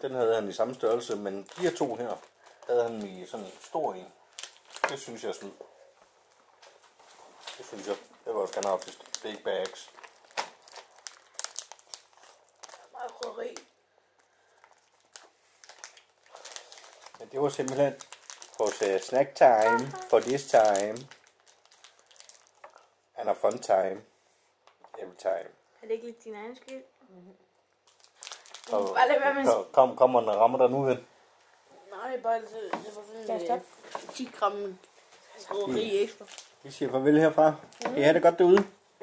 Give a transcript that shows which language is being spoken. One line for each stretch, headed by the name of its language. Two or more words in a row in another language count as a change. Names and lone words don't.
Danish: Den havde han i samme størrelse, men de her to her, havde han i sådan en stor en. Det synes jeg er snyd. Det synes jeg. Jeg vil også gerne have haft
English: big bags.
Danish: Meget krydderi. Men det var simpelthen vores
English: snack time for this time. And a fun time. Every time.
Danish: Er det ikke lidt din egen skyld? Og, Bare lad være med kom og rammer dig nu hen. Nej, bare det var sådan 10 gram krydderi ekstra. Vi siger farvel herfra. Kan I have det godt derude?